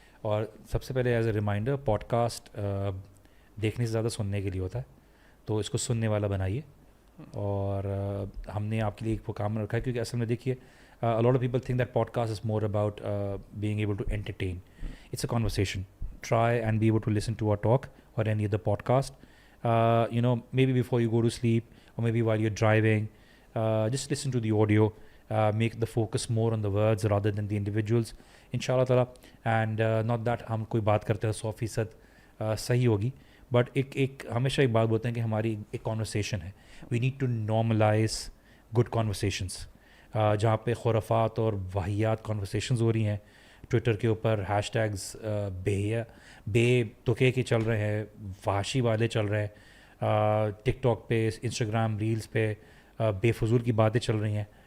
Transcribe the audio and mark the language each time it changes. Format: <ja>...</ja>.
<ur>اور سب سے پہلے</ur> <en>as a reminder,</en> <ur>pod cost دیکھنے سے زیادہ سننے کے لیے ہوتا ہے, تو اس کو سننے والا بنائیے. اور ہم نے آپ کے لیے ایک وہ کام رکھا ہے, کیونکہ اصل میں دیکھیے</ur> <en>a lot of people think that podcast is more about being able to entertain. It's a conversation. Try and be able to listen to our talk or any other podcast. Maybe before you go to sleep or maybe while you're driving, just listen to the audio. Make the focus more on the words rather than the individuals. Inshallah ta'ala. And not that</en> <ur>hum koi baat karte hain 100% صحیح ہوگی,</ur> <en>but</en> <ur>ایک ہمیشہ ایک بات بولتے ہیں کہ ہماری ایک کانورسیشن ہے,</ur> <en>we need to normalize good conversations,</en> <ur>جہاں پہ خرافات اور واحیات کانورسیشنز ہو رہی ہیں ٹویٹر کے اوپر, ہیش ٹیگز بے تکے کے چل رہے ہیں, فحاشی والے چل رہے ہیں, ٹک ٹاک پہ, انسٹاگرام ریلز پہ بے فضول کی باتیں چل رہی ہیں.</ur>